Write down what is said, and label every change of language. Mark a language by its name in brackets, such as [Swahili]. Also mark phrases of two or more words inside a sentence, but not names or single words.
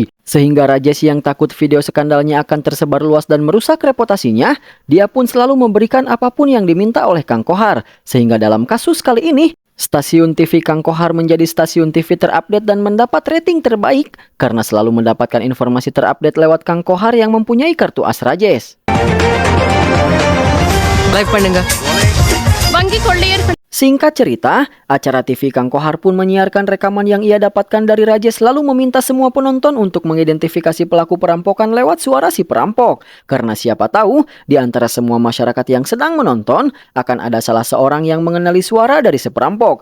[Indonesian] Sehingga Rajesh yang takut video skandalnya akan tersebar luas dan merusak reputasinya, dia pun selalu memberikan apapun yang diminta oleh Kang Kohar. Sehingga dalam kasus kali ini, stasiun TV Kang Kohar menjadi stasiun TV terupdate dan mendapat rating terbaik karena selalu mendapatkan informasi terupdate lewat Kang Kohar yang mempunyai kartu as Rajesh. [Tamil] லைக் பண்ணுங்க. வங்கி கொள்ளையர்கள் [Indonesian] Singkat cerita, acara TV Kang Kohar pun menyiarkan rekaman yang ia dapatkan dari Rajesh lalu meminta semua penonton untuk mengidentifikasi pelaku perampokan lewat suara si perampok. Karena siapa tahu, di antara semua masyarakat yang sedang menonton, akan ada salah seorang yang mengenali suara dari si perampok.